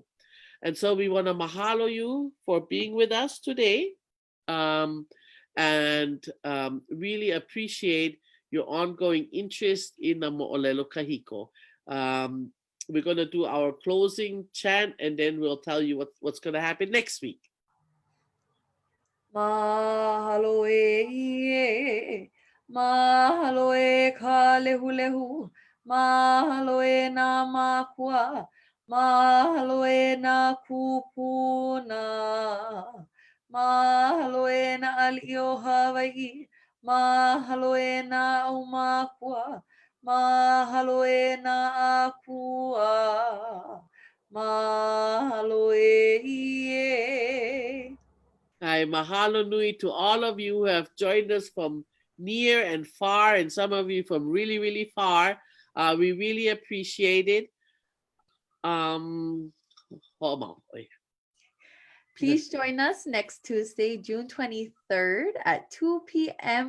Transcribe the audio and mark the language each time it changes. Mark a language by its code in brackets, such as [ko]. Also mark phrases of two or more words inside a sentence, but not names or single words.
[en] And so we want to mahalo you for being with us today, and really appreciate your ongoing interest in the Mo'olelo Kahiko. We're going to do our closing chant, and then we'll tell you what's going to happen next week. [haw] Mahalo e, mahalo e ka lehu lehu, mahalo e na makua, mahalo e na kupuna, mahalo e na alio Hawaii, mahalo e na aumakua, mahalo e na akua, mahalo e. Ai mahalo nui [en] to all of you who have joined us from near and far, and some of you from really, really far. We really appreciate it. Please join us next Tuesday, June 23rd at 2 p.m.